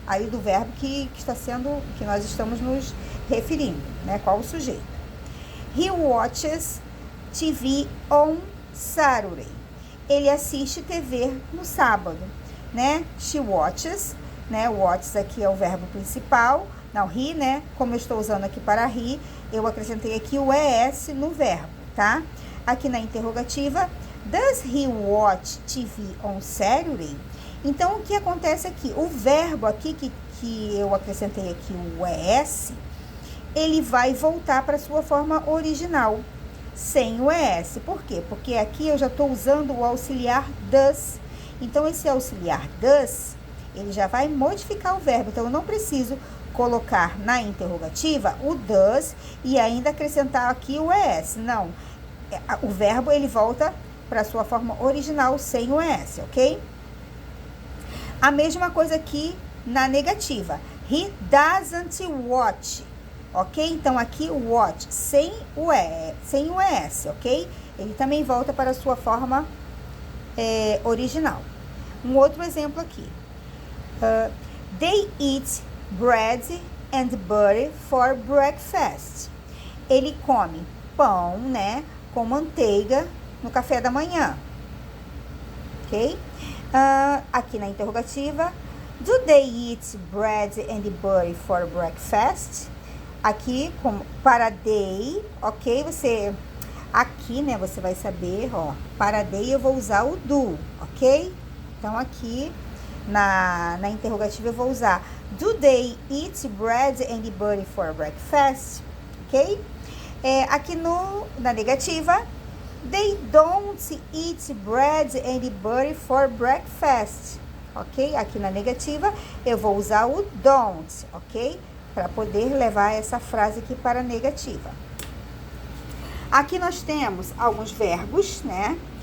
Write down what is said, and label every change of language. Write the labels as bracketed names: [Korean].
[Portuguese] Aí do verbo que nós estamos nos referindo, né? Qual o sujeito. [English] He watches TV on Saturday. [Portuguese] Ele assiste TV no sábado, né? [English] She watches, [Portuguese] né? Watches aqui é o verbo principal. Não, he, né? Como eu estou usando aqui para he, eu acrescentei aqui o ES no verbo, tá? Aqui na interrogativa, [English] does he watch TV on Saturday? [Portuguese] Então, o que acontece aqui? O verbo aqui que eu acrescentei aqui o ES, ele vai voltar para a sua forma original, sem o ES. Por quê? Porque aqui eu já estou usando o auxiliar does. Então, esse auxiliar does, ele já vai modificar o verbo. Então, eu não preciso colocar na interrogativa o does e ainda acrescentar aqui o ES. Não. O verbo, ele volta para a sua forma original, sem o ES, ok? A mesma coisa aqui na negativa. [English] He doesn't watch. [Portuguese] Ok? Então, aqui o watch sem o ES, ok? Ele também volta para a sua forma original. Um outro exemplo aqui. [English] They eat bread and butter for breakfast. [Portuguese] Ele come pão, né, com manteiga no café da manhã. Ok? Aqui na interrogativa. [English] Do they eat bread and butter for breakfast? [Portuguese] Aqui, para they, ok? Aqui, né, você vai saber, ó, para they eu vou usar o do, ok? Então, aqui, na interrogativa eu vou usar [English] do they eat bread and butter for breakfast, ok? [Portuguese] Aqui na negativa, [English] they don't eat bread and butter for breakfast, ok? [Portuguese] Aqui na negativa, eu vou usar o don't, ok? Para poder levar essa frase aqui para a negativa. Aqui nós temos alguns verbos, né?